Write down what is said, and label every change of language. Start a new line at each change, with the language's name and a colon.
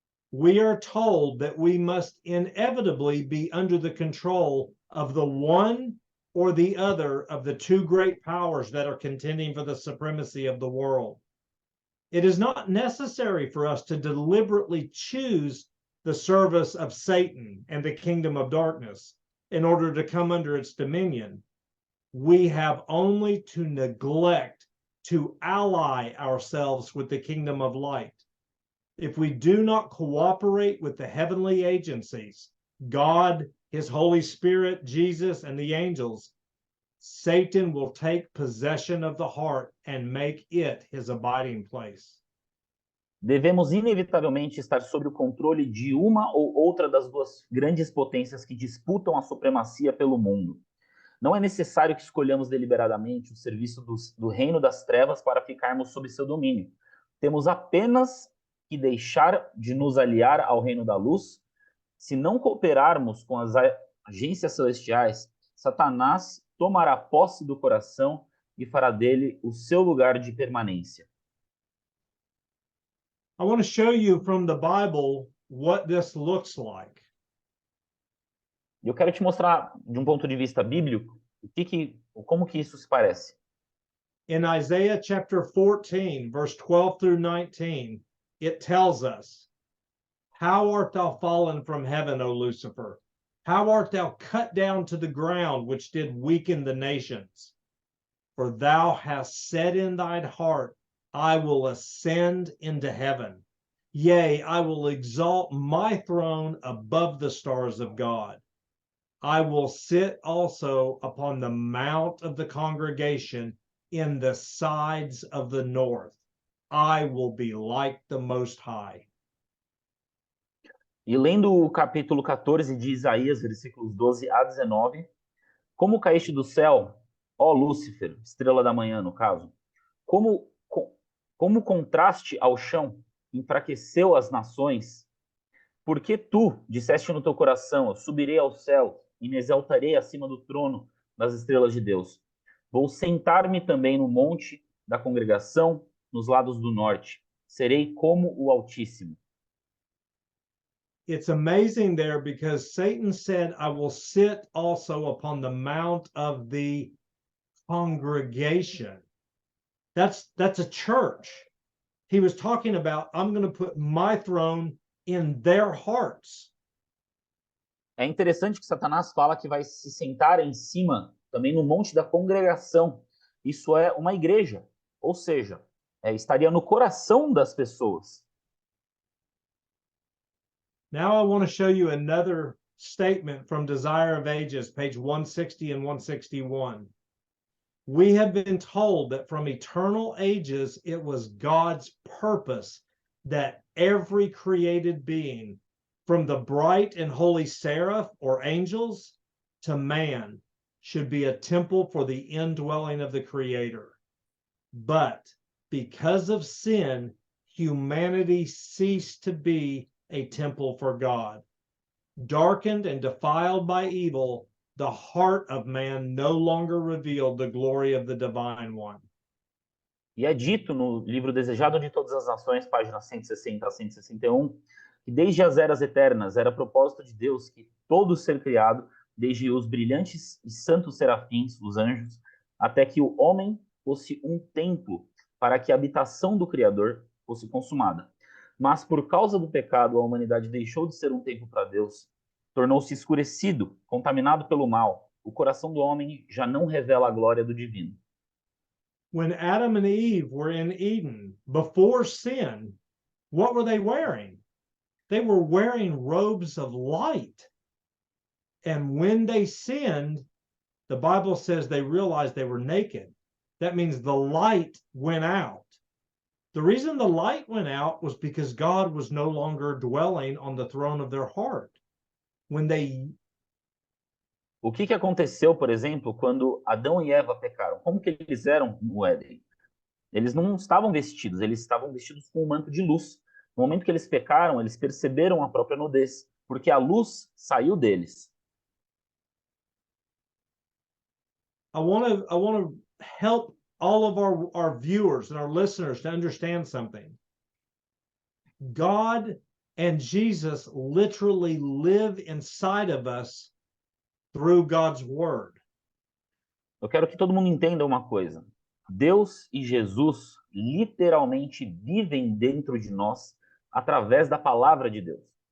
English: We are told that we must inevitably be under the control of the one or the other of the two great powers that are contending for the supremacy of the world. It is not necessary for us to deliberately choose the service of Satan and the kingdom of darkness in order to come under its dominion. We have only to neglect to ally ourselves with the kingdom of light. If we do not cooperate with the heavenly agencies, God, his Holy Spirit, Jesus, and the angels, Satan will take possession of the heart and make it his abiding place.
Portuguese: Devemos inevitavelmente estar sob o controle de uma ou outra das duas grandes potências que disputam a supremacia pelo mundo. Não é necessário que escolhamos deliberadamente o serviço do reino das trevas para ficarmos sob seu domínio. Temos apenas que deixar de nos aliar ao reino da luz. Se não cooperarmos com as agências celestiais, Satanás tomará posse do coração e fará dele o seu lugar de permanência.
English: I want to show you from the Bible what this looks like.
Portuguese: Eu quero te mostrar, de um ponto de vista bíblico, como que isso se parece.
English: In Isaiah chapter 14, verse 12 through 19, it tells us, "How art thou fallen from heaven, O Lucifer? How art thou cut down to the ground, which did weaken the nations? For thou hast said in thine heart, I will ascend into heaven. Yea, I will exalt my throne above the stars of God. I will sit also upon the mount of the congregation in the sides of the north. I will be like the Most High."
Portuguese: E lendo o capítulo 14 de Isaías, versículos 12 a 19, como caíste do céu, ó Lúcifer, estrela da manhã, no caso, como contraste ao chão, enfraqueceu as nações, porque tu disseste no teu coração, eu subirei ao céu e me exaltarei acima do trono das estrelas de Deus. Vou sentar-me também no monte da congregação, nos lados do norte. Serei como o Altíssimo.
English: It's amazing there because Satan said, I will sit also upon the mount of the congregation. That's a church. He was talking about, I'm going to put my throne in their hearts.
Portuguese: É interessante que Satanás fala que vai se sentar em cima, também no monte da congregação. Isso é uma igreja, ou seja, estaria no coração das pessoas.
English: Now I want to show you another statement from Desire of Ages, page 160 and 161. We have been told that from eternal ages, it was God's purpose that every created being, from the bright and holy seraph or angels to man, should be a temple for the indwelling of the Creator. But because of sin, humanity ceased to be a temple for God. Darkened and defiled by evil, the heart of man no longer revealed the glory of the Divine One.
Portuguese: E é dito no livro Desejado de Todas as Nações, páginas 160 a 161, que desde as eras eternas era propósito de Deus que todo ser criado, desde os brilhantes e santos serafins, os anjos, até que o homem fosse um templo para que a habitação do Criador fosse consumada. Mas por causa do pecado, a humanidade deixou de ser um templo para Deus, tornou-se escurecido, contaminado pelo mal. O coração do homem já não revela a glória do divino.
English: When Adam and Eve were in Eden, before sin, what were they wearing? They were wearing robes of light. And when they sinned, the Bible says they realized they were naked. That means the light went out. The reason the light went out was because God was no longer dwelling on the throne of their heart.
Portuguese: O que aconteceu, por exemplo, quando Adão e Eva pecaram? Como que eles eram no Éden? Eles não estavam vestidos, eles estavam vestidos com um manto de luz. No momento que eles pecaram, eles perceberam a própria nudez, porque a luz saiu deles.
English: I want to help all of our viewers and our listeners to understand something. God and Jesus literally live inside of us through God's word.
Portuguese: Eu quero que todo mundo entenda uma coisa. Deus e Jesus literalmente vivem dentro de nós através da palavra de Deus.